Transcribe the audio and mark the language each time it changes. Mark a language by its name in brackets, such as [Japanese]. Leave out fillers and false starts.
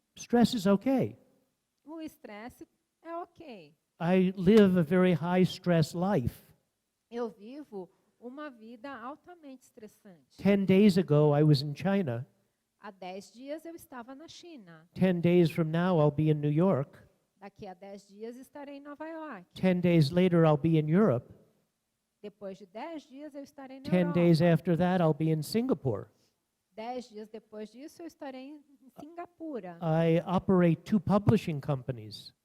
[English] stress is okay. [Portuguese] o estresse é ok. [English] I live a very high stress life. [Portuguese] Eu vivo uma vida altamente estressante. [English] 10 days ago, I was in China. [Portuguese] Há 10 dias eu estava na China. [English] 10 days from now, I'll be in New York. [Portuguese] Daqui a 10 dias estarei em Nova York. [English] 10 days later, I'll be in Europe. [Portuguese] Depois de 10 dias eu estarei na [English] 10 days [Portuguese] Europa. [English] after that, I'll be in Singapore. [Portuguese] 10 dias depois disso eu estarei em Singapura. [English] I operate 2 publishing companies.